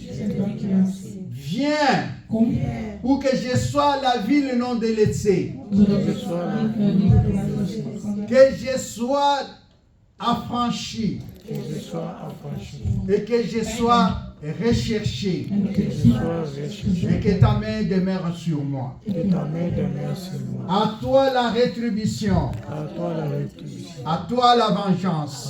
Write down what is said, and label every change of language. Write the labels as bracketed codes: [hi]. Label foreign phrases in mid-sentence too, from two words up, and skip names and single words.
[fr] Viens [nl] Kom, [fr] pour que je sois la ville non délaissée, [nl] zodat ik niet [fr] que je sois affranchi et que je sois recherché et que ta main demeure sur moi. À toi la rétribution, à toi la vengeance.